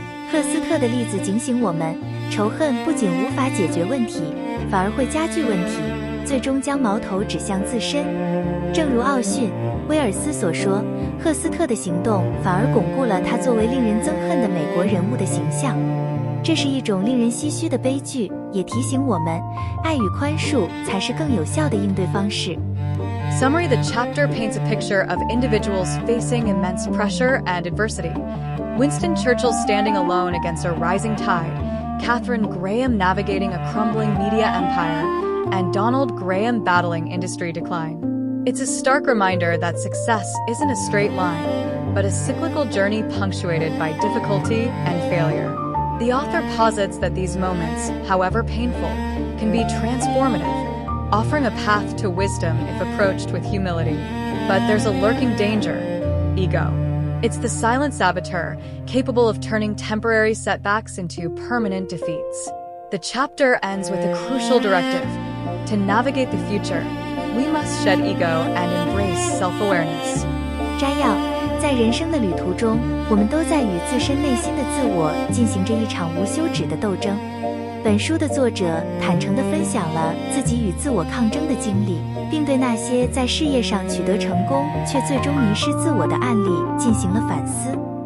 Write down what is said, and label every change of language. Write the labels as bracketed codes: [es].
[zh] 赫斯特的例子警醒我们，仇恨不仅无法解决问题，反而会加剧问题，最终将矛头指向自身。正如奥逊·威尔斯所说，赫斯特的行动反而巩固了他作为令人憎恨的美国人物的形象。这是一种令人唏嘘的悲剧，也提醒我们，爱与宽恕才是更有效的应对方式。 [en] Summary: The chapter paints a picture of individuals facing immense pressure and adversity. Winston Churchill standing alone against a rising tide, Katharine Graham navigating a crumbling media empire, and Donald Graham battling industry decline. It's a stark reminder that success isn't a straight line, but a cyclical journey punctuated by difficulty and failure. The author posits that these moments, however painful, can be transformative, offering a path to wisdom if approached with humility. But there's a lurking danger: ego. It's the silent saboteur, capable of turning temporary setbacks into permanent defeats. The chapter ends with a crucial directive. To navigate the future, we must shed ego and embrace self-awareness. [zh] 摘要：在人生的旅途中，我们都在与自身内心的自我进行着一场无休止的斗争。本书的作者坦诚地分享了自己与自我抗争的经历，并对那些在事业上取得成功却最终迷失自我的案例进行了反思。